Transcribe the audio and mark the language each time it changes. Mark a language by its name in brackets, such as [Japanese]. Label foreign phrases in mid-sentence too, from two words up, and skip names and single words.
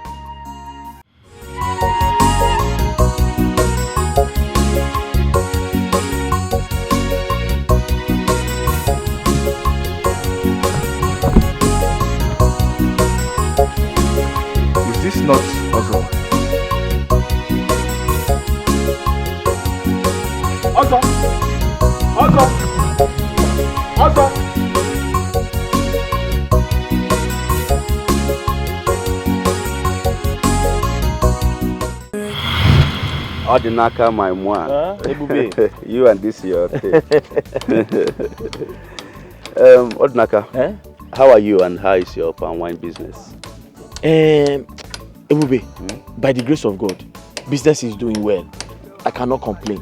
[English] Is this not Ozo? Ozo! Odinaka, my moi. You and this your thing. Odinaka, how are you and how is your palm wine business? Ebube, by the grace of God, business is doing well. I cannot complain.